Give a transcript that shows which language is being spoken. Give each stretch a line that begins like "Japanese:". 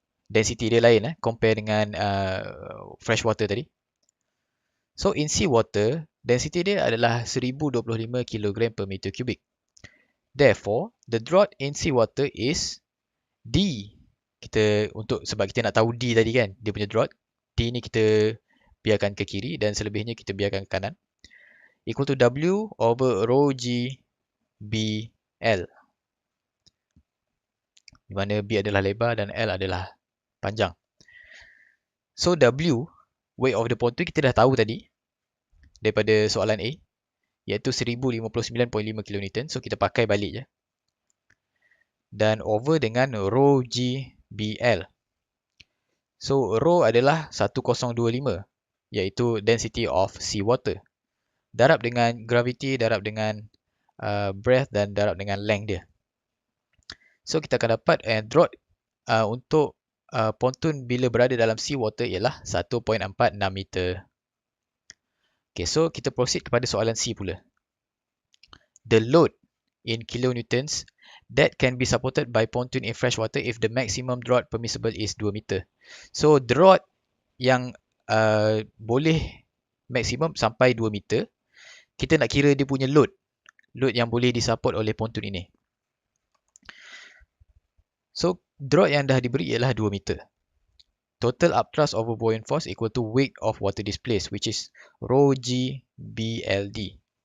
Malay: Density dia lain compare dengan fresh water tadi.
English: So in sea water, density
Malay: dia adalah
English: 1025 kg per meter cubic. Therefore, the draught in sea water is D.
Malay: Sebab kita nak tahu D tadi kan, dia punya draught. D ni kita biarkan ke kiri dan selebihnya kita biarkan ke kanan.
English: Equal to W over rho G B L.
Malay: Di mana B adalah lebar dan L adalah panjang. So W,
English: weight of the pontoon
Malay: kita dah tahu tadi daripada soalan A, iaitu 1059.5 kN. So kita pakai balik je. Dan over dengan rho G B L. So rho adalah 1025, iaitu
English: density of sea water.
Malay: Darab dengan gravity, darab dengan breadth dan darab dengan length dia. So kita akan dapat draught untuk pontoon bila berada dalam sea water ialah 1.46 meter. Okay, so kita proceed kepada soalan C pula.
English: The load in kilonewtons that can be supported by pontoon in fresh water if the maximum draught permissible is 2 meter.
Malay: So draught yang boleh maksimum sampai 2 meter, kita nak kira dia punya load yang boleh disupport oleh pontoon ini. So draught yang dah diberi ialah 2 meter.
English: Total upthrust over buoyant force equal to weight of water displaced, which is rho G BLD.